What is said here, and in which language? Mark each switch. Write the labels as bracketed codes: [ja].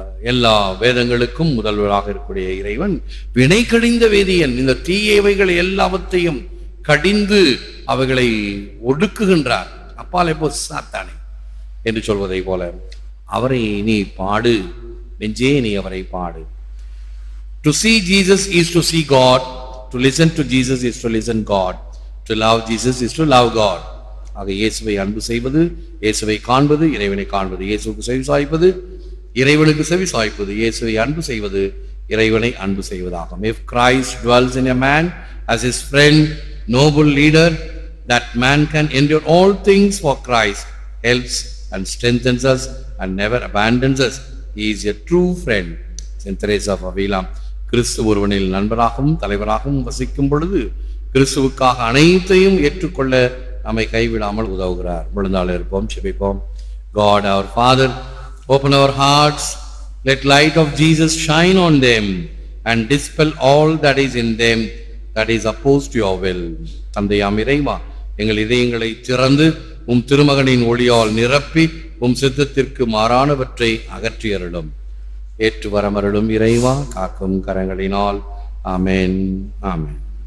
[ta] எல்லா வேதங்களுக்கும் முதல்வராக இருக்கக்கூடிய இறைவன் வினை கடிந்த வேதியன். இந்த தீயவைகள் எல்லாவற்றையும் கடிந்து அவைகளை ஒடுக்குகின்றார். அப்பாலே போ சாத்தானே என்று சொல்வதை போல அவரை நீ பாடு, நெஞ்சே நீ அவரை பாடு. [en] To see Jesus is to see God. To listen to Jesus is to listen God. To love Jesus is to love God. [ta] ஆக இயேசுவை அன்பு செய்வது, இயேசுவை காண்பது, இறைவனை காண்பது. இயேசுவுக்கு செவி சாய்ப்பது, இறைவனுக்கு செவி சாய்ப்பது. இயேசுவை அன்பு செய்வது, இறைவனை அன்பு செய்வதாகும். [en] If Christ dwells in a man as his friend, noble leader, that man can endure all things for Christ, helps and strengthens us and never abandons us. He is a true friend. Saint Teresa of Avila. [ta] கிறிஸ்து ஒருவனில் நண்பராகவும் தலைவராகவும் வசிக்கும் பொழுது கிறிஸ்துவுக்காக அனைத்தையும் ஏற்றுக்கொள்ள நம்மை கைவிடாமல் உதவுகிறார். விழுந்தாள் இருப்போம், செபிப்போம். [en] God our Father, open our hearts, let light of Jesus shine on them and dispel all that is in them that is opposed to your will. [ta] தந்தையாம் இறைவா, எங்கள் இதயங்களை திறந்து உம் திருமகனின் ஒளியால் நிரப்பி உம் சித்தத்திற்கு மாறானவற்றை அகற்றி அருளும். ஏற்று வரமருளும் இறைவா, காக்கும் கரங்களினால். ஆமென், ஆமென்.